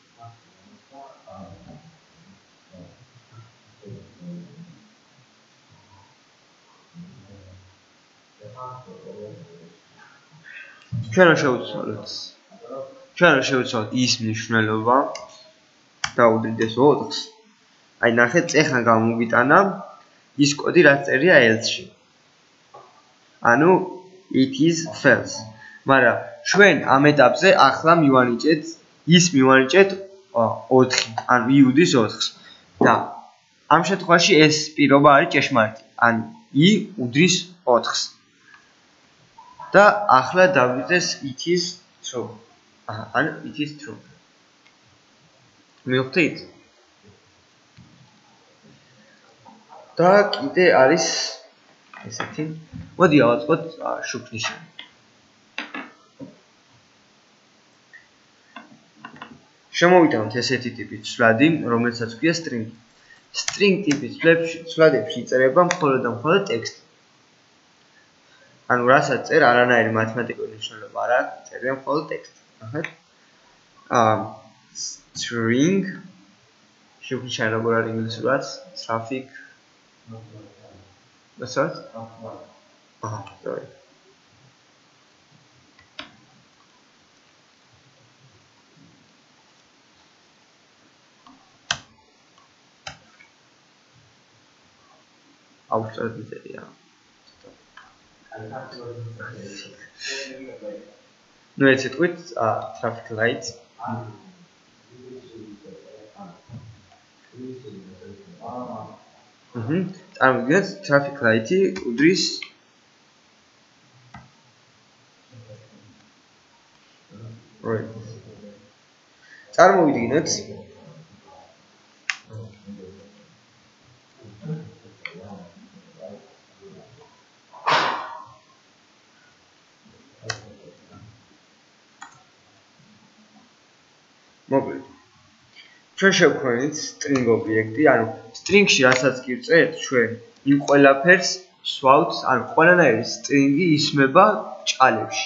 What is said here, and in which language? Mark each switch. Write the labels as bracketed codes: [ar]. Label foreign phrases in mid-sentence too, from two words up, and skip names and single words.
[ka] ჩვენ რომ შევცვალოთ ის მნიშვნელობა და უდრიდეს 4-ს. აი ნახეთ, ეხან გამოგვიტანა ის კოდი რაც წერია else-ში. [en] ანუ it is false. [ka] მაგრამ ჩვენ ამ ეტაპზე ახლა მივანიჭეთ 4, ანუ i უდრის 4-ს. და ამ შემთხვევაში ეს პირობა არის ჭეშმარიტი. ანუ i უდრის 4-ს. და ახლა დავიწყეს [en] it is true. ანუ it is true. [ka] მივხვდით? და კიდე არის ესეთი. მოდი ავაწყოთ შუქნიშანი. შემოვიტანოთ ესეთი ტიპის ცვლადი, რომელსაც ქვია string. string ტიპის ცვლადებში იწერება მხოლოდ და მხოლოდ ტექსტი. ანუ რასაც წერ არანაირი მათემატიკური მნიშვნელობა არ აქვს, წერია მხოლოდ ტექსტი. ნახეთ. string შუქნიშანი როგორ არის ინგლისურად? [en] traffic. That's right? Sorry. Outside the area. No, it's it with traffic lights. I'm good. Traffic light [ka] უდრის right. წარმოვიდგინოთ მოკლედ ჩვენ შევქმნით string ობიექტი, ანუ string-ში რასაც კი ვწერთ, ჩვენ იმ ყველაფერს ვსვავთ, ანუ ყველანაირი string-ი ისმება ბჭყალებში.